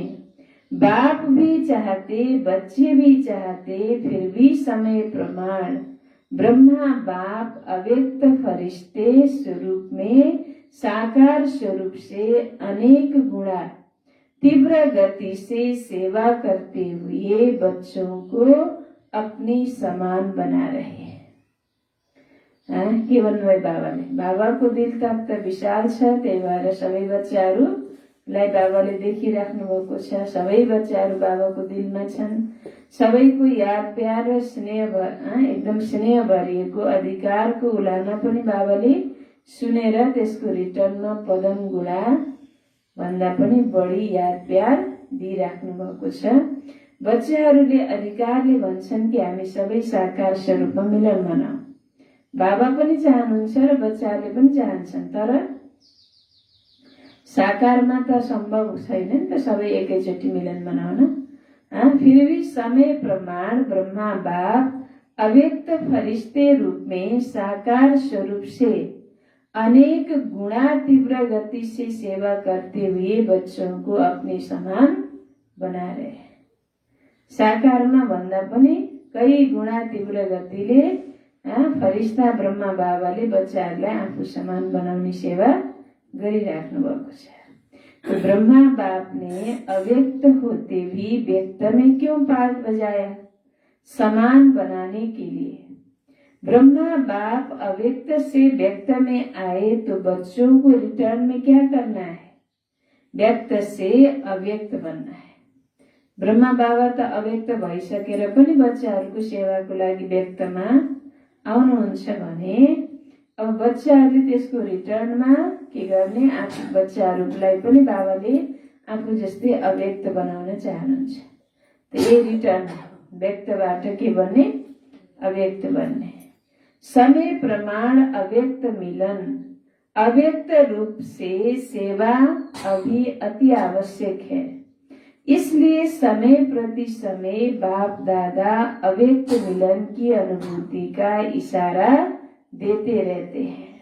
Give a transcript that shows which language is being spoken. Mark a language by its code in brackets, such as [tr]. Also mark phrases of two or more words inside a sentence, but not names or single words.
[hi] बाप भी चाहते, बच्चे भी चाहते, फिर भी समय प्रमाण ब्रह्मा बाप अव्यक्त फरिश्ते स्वरूप में साकार स्वरूप से अनेक गुणा तीव्र गति से सेवा करते हुए बच्चों को अपनी समान बना रहे हैं। [ne] के भन्नुभयो बाबाले? बाबाको दिल त विशाल छ, त्यही भएर सबै बच्चाहरूलाई बाबाले देखिराख्नु भएको छ। सबै बच्चाहरू बाबाको दिलमा छन्। सबैको याद प्यार र स्नेह एकदम स्नेह भरिएको अधिकारको उलाना पनि बाबाले सुनेर त्यसको रिटर्नमा पदम गुणा भन्दा पनि बढी याद प्यार दिइराख्नु भएको छ। बच्चाहरूले अधिकारले भन्छन् कि हामी सबै साकार स्वरूपमा मिलन मनाऊ। बाबा पनि चाहनुहुन्छ र बच्चाहरूले पनि चाहन्छन्, तर साकारमा त सम्भव छैन नि त सबै एकैचोटि मिलन मनाउन। [hi] फिर भी समय प्रमाण ब्रह्मा बाप अव्यक्त फरिश्ते रूप में साकार स्वरूप से अनेक गुणा तीव्र गति से सेवा करते हुए बच्चों को अपने समान बना रहे। [ne] साकारमा भन्दा पनि [hi] कई गुणा [ne] तीव्र गतिले फरिश्ता ब्रह्मा बाबाले बच्चाहरूलाई आफू समान बनाउने सेवा गरिराख्नु भएको छ। [hi] तो ब्रह्मा बाप ने अव्यक्त होते भी व्यक्त में क्यों पार्ट बजाया? समान बनाने के लिए। ब्रह्मा बाप अव्यक्त से व्यक्त में आए तो बच्चों को रिटर्न में क्या करना है? व्यक्त से अव्यक्त बनना है। [ne] ब्रह्मा बाबा त अव्यक्त भइसकेर पनि बच्चाहरूको सेवाको लागि व्यक्तमा आउनुहुन्छ भने अब बच्चाहरूले त्यसको रिटर्नमा के गर्ने? आफू बच्चाहरूलाई पनि बाबाले आफू जस्तै अव्यक्त बनाउन चाहनुहुन्छ। त यही रिटर्न व्यक्तबाट के बन्ने? अव्यक्त बन्ने। [hi] समय प्रमाण अव्यक्त मिलन अव्यक्त रूप से सेवा अभी अति आवश्यक है। इसलिए समय प्रति समय बाप दादा अव्यक्त मिलन की अनुभूति का इशारा देते रहते हैं।